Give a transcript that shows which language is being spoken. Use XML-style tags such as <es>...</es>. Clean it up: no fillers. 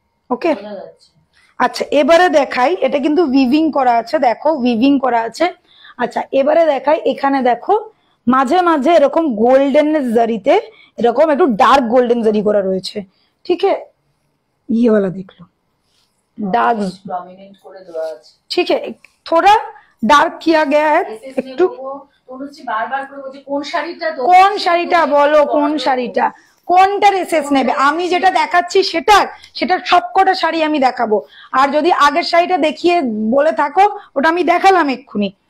<bn>ওকে আচ্ছা এবারে দেখাই, এটা কিন্তু উইভিং করা আছে, দেখো উইভিং করা আছে। আচ্ছা এবারে দেখাই, এখানে দেখো মাঝে মাঝে এরকম গোল্ডেন জারিতে এরকম একটু ডার্ক গোল্ডেন জারি করা রয়েছে, ঠিক আছে,</bn> <hi>ये वाला देख लो,</hi> <en>dark</en> <bn>डोमिनेट করে দেওয়া আছে।</bn> <hi>ठीक है, थोड़ा डार्क किया गया है একটু।</hi> <bn>তনুশ্রী বারবার করে বলছে কোন শাড়িটা, কোন শাড়িটা বলো, কোন শাড়িটা, কোনটার এসএস নেবে? আমি যেটা দেখাচ্ছি সেটার সবকটা শাড়ি আমি দেখাবো। আর যদি আগের শাড়িটা দেখিয়ে বলে থাকো, ওটা আমি দেখালাম এক্ষুনি।</bn>